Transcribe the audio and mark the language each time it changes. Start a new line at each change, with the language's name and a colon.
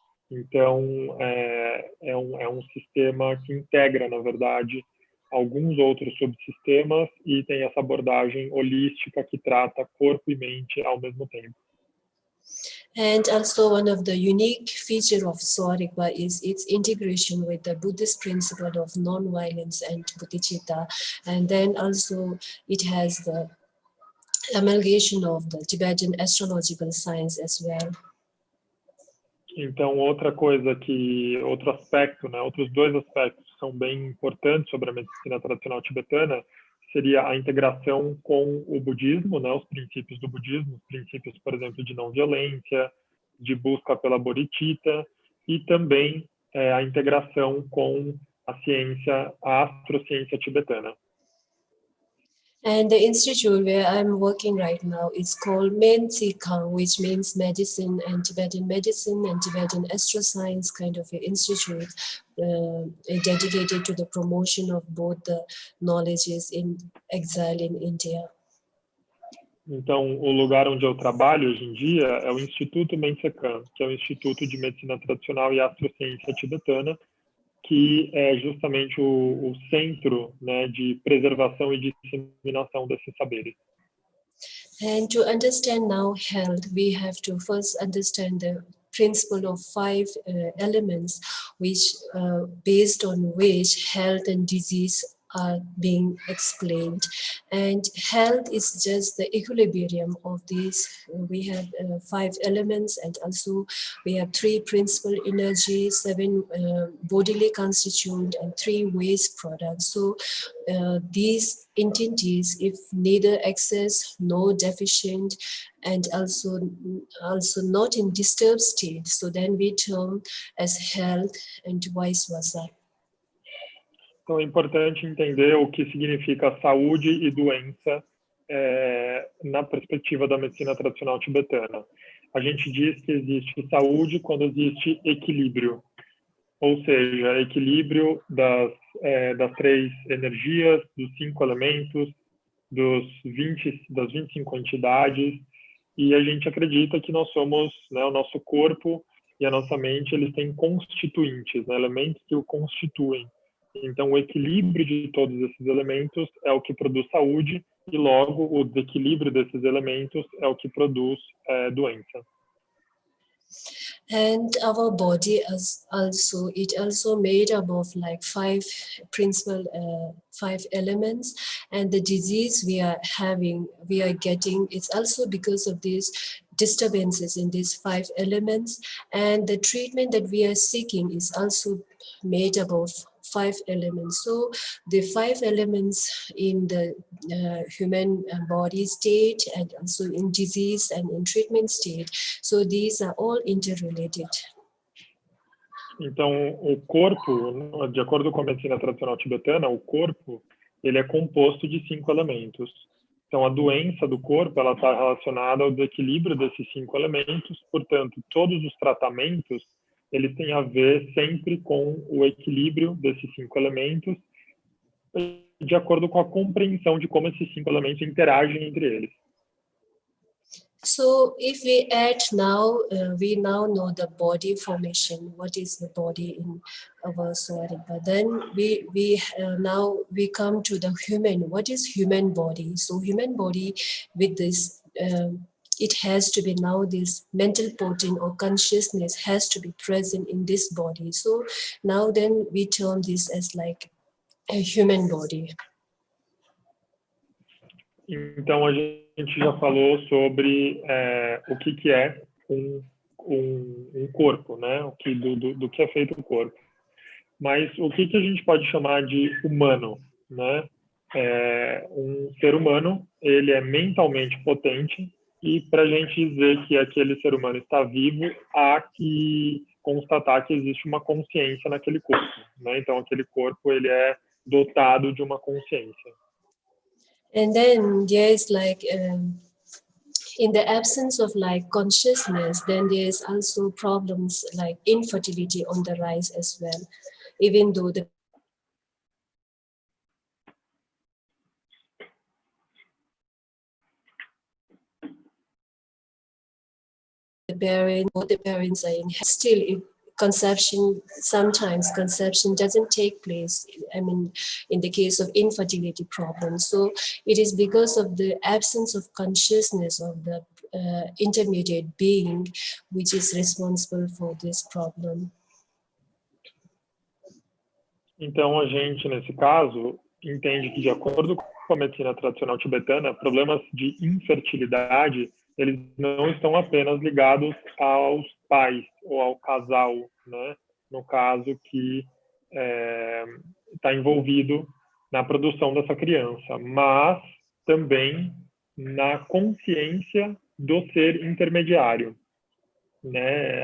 Portuguese: Então, é um sistema que integra, na verdade, alguns outros subsistemas e tem essa abordagem holística que trata corpo e mente ao mesmo tempo.
English: And also one of the unique feature of Sowa-Rigpa is its integration with the Buddhist principle of non-violence and bodhicitta. And then also it has the amalgamation of the Tibetan astrological science as well.
Portuguese: Então, outro aspecto, né, outros dois aspectos que são bem importantes sobre a medicina tradicional tibetana seria a integração com o budismo, né, os princípios do budismo, os princípios, por exemplo, de não violência, de busca pela bodhicitta, e também a integração com a astrociência tibetana.
English: And the institute where I'm working right now is called Mensurados, which means medicine and Tibetan astroscience kind of an institute dedicated to the promotion of both the knowledges in exile in India.
Portuguese: Então, o lugar onde eu trabalho hoje em dia é o Instituto Mensurados, que é o Instituto de Medicina Tradicional e Astrociência Tibetana, que é justamente o centro, né, de preservação e disseminação desses saberes.
English: And to understand now health, we have to first understand the principle of 5 elements, which based on which health and disease are being explained. And health is just the equilibrium of these. We have 5 elements, and also we have 3 principal energies, 7 bodily constituent, and 3 waste products. So these entities, if neither excess nor deficient, and also not in disturbed state, so then we term as health and vice versa.
Portuguese: Então, é importante entender o que significa saúde e doença na perspectiva da medicina tradicional tibetana. A gente diz que existe saúde quando existe equilíbrio, ou seja, equilíbrio das 3 energias, dos 5 elementos, das 25 entidades, e a gente acredita que nós somos, né, o nosso corpo e a nossa mente, eles têm constituintes, né, elementos que o constituem. Então, o equilíbrio de todos esses elementos é o que produz saúde, e logo o desequilíbrio desses elementos é o que produz doença.
English: And our body is also made up of like 5 principal 5 elements, and the disease we are getting, it's also because of these disturbances in these 5 elements, and the treatment that we are seeking is also made up of 5 elements. So the 5 elements in the human body state, and also in disease and in treatment state, so these are all interrelated.
Portuguese: Então, o corpo, de acordo com a medicina tradicional tibetana, o corpo, ele é composto de 5 elementos. Então, a doença do corpo, ela está relacionada ao desequilíbrio desses 5 elementos, portanto, todos os tratamentos, eles têm a ver sempre com o equilíbrio desses 5 elementos, de acordo com a compreensão de como esses 5 elementos interagem entre eles.
English: So if we add now, we now know the body formation. What is the body in our Sowa-Rigpa? Then now we come to the human. What is human body? So human body with this, it has to be now this mental potent or consciousness has to be present in this body. So now then we term this as like a human body.
Portuguese: Então, a gente já falou sobre o que é um corpo, né? Do que é feito o corpo. Mas o que a gente pode chamar de humano, né? Um ser humano, ele é mentalmente potente, e para a gente dizer que aquele ser humano está vivo, há que constatar que existe uma consciência naquele corpo, né? Então, aquele corpo, ele é dotado de uma consciência.
English: And then there is like, in the absence of like consciousness, then there is also problems like infertility on the rise as well, even though the both the parents are in, still sometimes conception doesn't take place, I mean, in the case of infertility problems. So it is because of the absence of consciousness of the intermediate being which is responsible for this problem.
Portuguese: Então, a gente, nesse caso, entende que, de acordo com a medicina tradicional tibetana, problemas de infertilidade, eles não estão apenas ligados aos pais ou ao casal, né? No caso que está envolvido na produção dessa criança, mas também na consciência do ser intermediário, né?